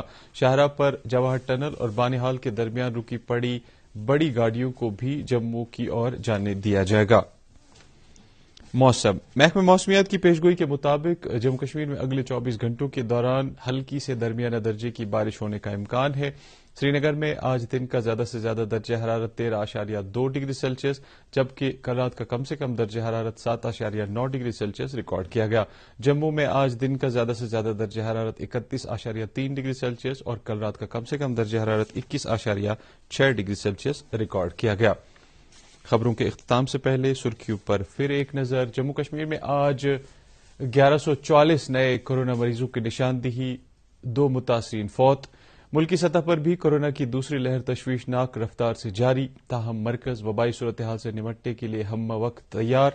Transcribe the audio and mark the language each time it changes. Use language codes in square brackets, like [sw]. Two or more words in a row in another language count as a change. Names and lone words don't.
[ur] شاہراہ پر جواہر ٹنل اور بانہال کے درمیان رکی پڑی بڑی گاڑیوں کو بھی جموں کی اور جانے دیا جائے گا۔ موسم محکمہ موسمیات کی پیشگوئی کے مطابق جموں کشمیر میں اگلے 24 گھنٹوں کے دوران ہلکی سے درمیانہ درجے کی بارش ہونے کا امکان ہے۔ سری نگر میں آج دن کا زیادہ سے زیادہ درجہ حرارت 13.2 ڈگری سیلسیس جبکہ کل رات کا کم سے کم درجہ حرارت 7.9 ڈگری سیلسیس ریکارڈ کیا گیا۔ جموں میں آج دن کا زیادہ سے زیادہ درجہ حرارت 31.3 ڈگری سیلسیس اور کل رات کا کم سے کم درجہ حرارت 21.6 ڈگری سیلسیس ریکارڈ کیا گیا۔ خبروں کے اختتام سے پہلے سرخیوں پر پھر ایک نظر۔ جموں کشمیر میں آج 1144 نئے کورونا مریضوں کی نشاندہی، 2 متاثرین فوت۔ ملکی سطح پر بھی کورونا کی دوسری لہر تشویشناک رفتار سے جاری، تاہم مرکز وبائی صورتحال سے نمٹنے کے لیے ہمہ وقت تیار۔